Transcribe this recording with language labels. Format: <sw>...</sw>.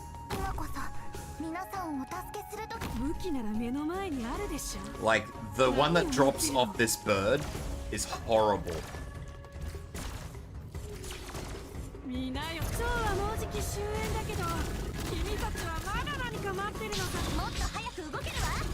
<ja>今こそ皆さんをお助けするとき。武器なら目の前にあるでしょ。</ja> <en>Like, the one that drops off this bird is horrible.</en> <ja>みんなよ。そうはもうじき終焉だけど、君たちはまだ何か待ってるのか。もっと早く動けるわ。</ja>